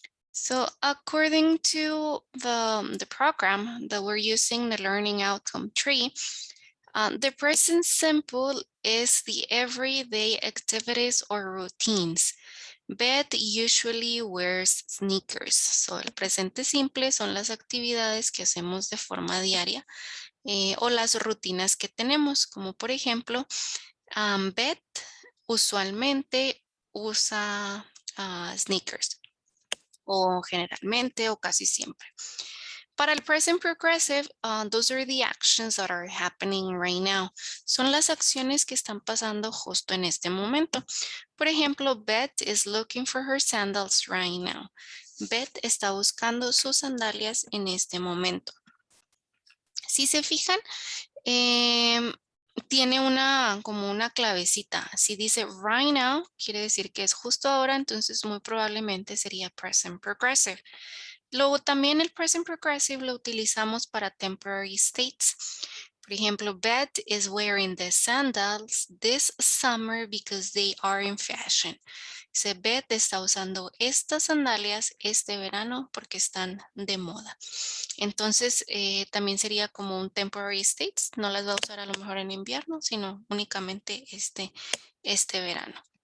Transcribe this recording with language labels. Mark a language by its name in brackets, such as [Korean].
[English] So according to the program that we're using, the Learning Outcome Tree, the present simple is the everyday activities or routines. Beth usually wears sneakers. [Spanish] So, el presente simple son las actividades que hacemos de forma diaria o las rutinas que tenemos, como por ejemplo, Beth usualmente usa sneakers o generalmente o casi siempre. Para el [English] present progressive, those are the actions that are happening right now. [Spanish] Son las acciones que están pasando justo en este momento. Por ejemplo, [English] Beth is looking for her sandals right now. [Spanish] Beth está buscando sus sandalias en este momento. Si se fijan, tiene como una clavecita. Si dice right now, quiere decir que es justo ahora, entonces muy probablemente sería present progressive. Luego también el present progressive lo utilizamos para temporary states. Por ejemplo, [English] Beth is wearing the sandals this summer because they are in fashion. [Spanish] Dice, Beth está usando estas sandalias este verano porque están de moda. Entonces, también sería como un temporary states. No las va a usar a lo mejor en invierno, sino únicamente este verano.